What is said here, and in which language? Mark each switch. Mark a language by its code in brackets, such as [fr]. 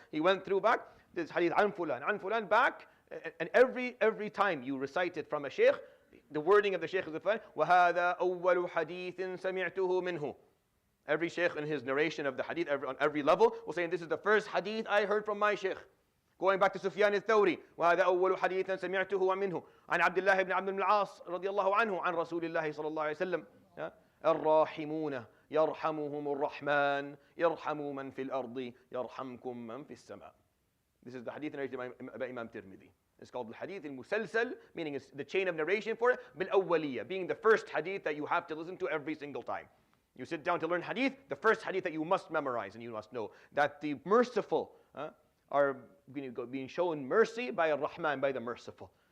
[en] He went through back, this hadith, an fulan, back, and every time you recite it from a shaykh, the wording of the shaykh is the following, [ar] وَهَذَا أَوَّلُ حَدِيثٍ سَمِعْتُهُ مِنْهُ. [en] Every shaykh in his narration of the hadith, on every level, will say, this is the first hadith I heard from my shaykh. Going back to Sufyan al-Thawri, [ar] وهذا أول حديث سمعته منه عن عبد الله بن عبد العاص رضي الله عنه عن رسول الله صلى الله عليه وسلم الراحمون يرحمهم الرحمن يرحموا من في الأرض يرحمكم من في السماء. [en] This is the hadith narrated by Imam Tirmidhi. It's called the hadith al-Musalsal, meaning it's the chain of narration for it, bil-Awwaliyah, being the first hadith that you have to listen to every single time. You sit down to learn hadith, the first hadith that you must memorize and you must know that the merciful are being shown mercy by Ar-Rahman, by the merciful.